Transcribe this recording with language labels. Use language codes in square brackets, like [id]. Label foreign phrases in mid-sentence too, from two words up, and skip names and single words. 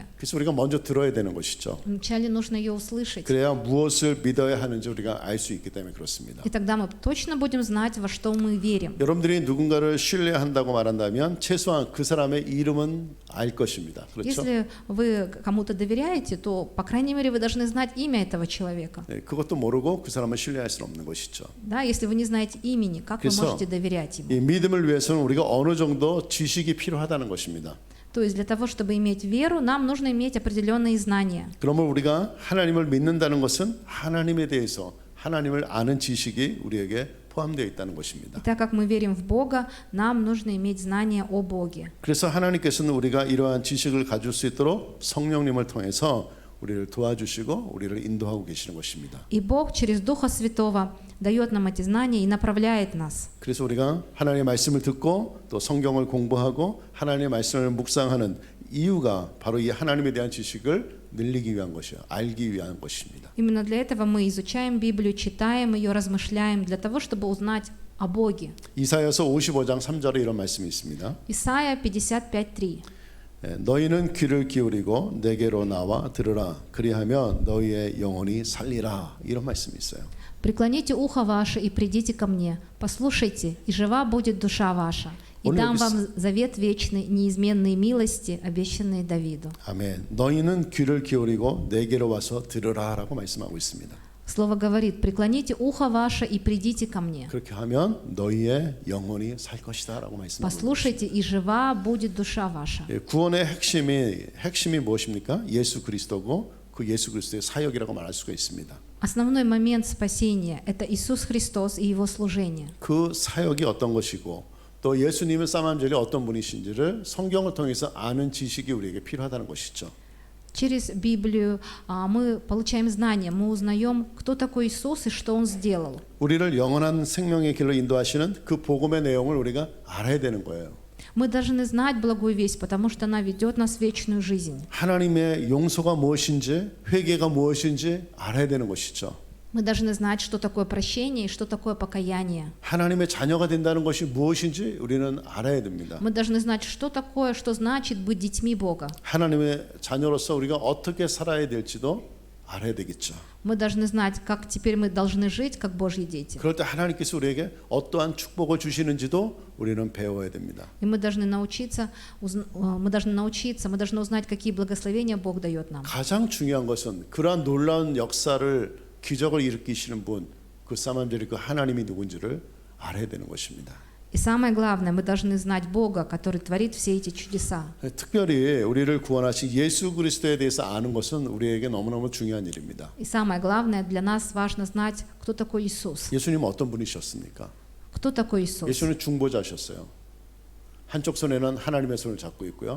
[ko] 그래서 우리가 먼저 들어야 되는 것이죠. [ru] Вначале нужно ее услышать. [ko] 그래야 무엇을 믿어야 하는지 우리가 알 수 있기 때문에 그렇습니다. [ru] И тогда мы точно будем знать, во что мы верим. [ko] 여러분들이 누군가를 신뢰한다고 말한다면 최소한 그 사람의 이름은 알 것입니다. 그렇죠? [ru] Если вы кому-то доверяете, то, по крайней мере, вы должны знать имя этого человека. [ko] 그것도 모르고 그 사람을 신뢰할 수는 없는 것이죠. [ru] Да, если вы не знаете имени, как вы можете доверять ему? [ko] 이 믿음을 위해서는 우리가 어느 정도 지식이 필요하다는 것입니다. [ru] То есть для того, чтобы иметь веру, нам нужно иметь определенные знания. [ko] 그러면 우리가 하나님을 믿는다는 것은 하나님에 대해서 하나님을 아는 지식이 우리에게 포함되어 있다는 것입니다. [ru] И так как мы верим в Бога, нам нужно иметь знания о Боге. [ko] 그래서 하나님께서는 우리가 이러한 지식을 가질 수 있도록 성령님을 통해서 우리를 도와주시고 우리를 인도하고 계시는 것입니다. [ru] И Бог через Духа Святого дает нам эти знания и направляет нас. [ko] 그래서 우리가 하나님의 말씀을 듣고 또 성경을 공부하고 하나님의 말씀을 묵상하는 이유가 바로 이 하나님에 대한 지식을 늘리기 위한 것이요, 알기 위한 것입니다. [ru] Именно для этого мы изучаем Библию, читаем ее, размышляем, для того, чтобы узнать о Боге. [ko] 이사야서 55장 3절에 이런 말씀이 있습니다. [ru] Исайя 55:3. [ko] 너희는 귀를 기울이고 내게로 나와 들으라. 그리하면 너희의 영혼이 살리라. 이런 말씀이 있어요. [ru] Преклоните ухо ваше и придите ко мне. Послушайте, и жива будет душа ваша. И дам вам завет вечный, неизменные милости, обещанные Давиду. [ko] 아멘. 너희는 귀를 기울이고 내게로 와서 들으라라고 말씀하고 있습니다. [ru] Слово говорит: преклоните ухо ваше и придите ко мне. [ko] 그렇게 하면 너희의 영혼이 살 것이다라고 말씀하고 있습니다. [ru] Послушайте, и жива будет душа ваша. [ko] 구원의 핵심이 무엇입니까? 예수 그리스도고 그 예수 그리스도의 사역이라고 말할 수가 있습니다. [ru] Основной момент спасения – это Иисус Христос и Его служение. [ko] 그 사역이 어떤 것이고 또 예수님의 쌍안절이 어떤 분이신지를 성경을 통해서 아는 지식이 우리에게 필요하다는 것이죠. [ru] Через Библию мы получаем знания, мы узнаем, кто такой Иисус и что Он сделал. [ko] 우리를 영원한 생명의 길로 인도하시는 그 복음의 내용을 우리가 알아야 되는 거예요. [ru] Мы должны знать благую весть, потому что она ведет нас в вечную жизнь. [ko] 하나님의 용서가 무엇인지 회개가 무엇인지 알아야 되는 것이죠. [ru] Мы Мы должны знать, что такое прощение и что такое покаяние. [ko] 하나님의 자녀가 된다는 것이 무엇인지 우리는 알아야 됩니다. [ru] Мы должны знать, что такое, что значит быть детьми Бога. [ko] 하나님의 자녀로서 우리가 어떻게 살아야 될지도 알아야 되겠죠. [ru] Мы должны знать, как теперь мы должны жить, как Божьи дети. [ko] 그럴 때 하나님께서 우리에게 어떠한 축복을 주시는지도 우리는 배워야 됩니다. [ru] И мы должны научиться, мы должны узнать, какие благословения Бог дает нам. [ko] 가장 중요한 것은 그러한 놀라운 역사를 기적을 일으키시는 분, 그 사람들이 그 하나님이 누군지를 알아야 되는 것입니다. [ru] И самое главное, мы должны знать Бога, который творит все эти чудеса. [ko] 특별히 우리를 구원하신 예수 그리스도에 대해서 아는 것은 우리에게 너무너무 중요한 일입니다. [ru] И самое главное, для нас важно знать, кто такой Иисус. [ko] 예수님은 어떤 분이셨습니까? [ru] Кто такой Иисус? [ko] 예수는 중보자셨어요. 한쪽 손에는 하나님의 손을 잡고 있고요.